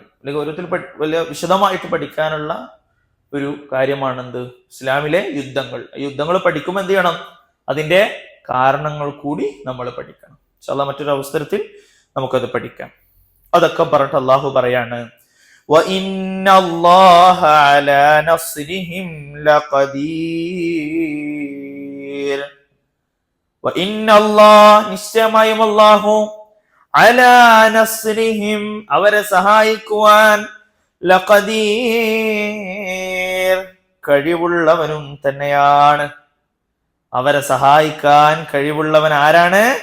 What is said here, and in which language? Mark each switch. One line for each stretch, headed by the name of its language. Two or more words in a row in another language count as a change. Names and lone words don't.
Malayalam: അല്ലെങ്കിൽ ഓരോരുത്തർ വലിയ വിശദമായിട്ട് പഠിക്കാനുള്ള ഒരു കാര്യമാണെന്ത്? ഇസ്ലാമിലെ യുദ്ധങ്ങൾ പഠിക്കുമ്പോൾ എന്ത് ചെയ്യണം? അതിന്റെ കാരണങ്ങൾ കൂടി നമ്മൾ പഠിക്കണം.
Arabic: إن شاء الله
Malayalam: മറ്റൊരു അവസരത്തിൽ നമുക്കത് പഠിക്കാം. അതൊക്കെ പറഞ്ഞിട്ട് അള്ളാഹു പറയാണ്,
Arabic: وَإِنَّ اللَّهَ عَلَى نَصْرِهِمْ لَقَدِيرٌ.
Malayalam: നിശ്ചയമായും അല്ലാഹു
Arabic: على نصرهم
Malayalam: അവരെ സഹായിക്കുവാൻ ലഖദീർ കഴിവുള്ളവനും തന്നെയാണ്. അവരെ സഹായിക്കാൻ കഴിവുള്ളവൻ ആരാണ്?